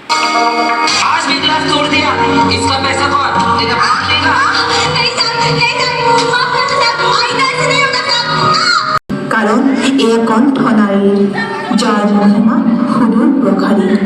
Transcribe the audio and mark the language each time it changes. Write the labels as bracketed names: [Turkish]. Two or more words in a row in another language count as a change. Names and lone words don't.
[Hindi] आज भी क्लास तोड़ दिया, इसका पैसा कौन तेरा बाप देगा? [Assamese] কাৰণ এয়া কণ্ঠ নাৰীৰ যাৰ মহিমা সুদূৰ প্ৰসাৰী।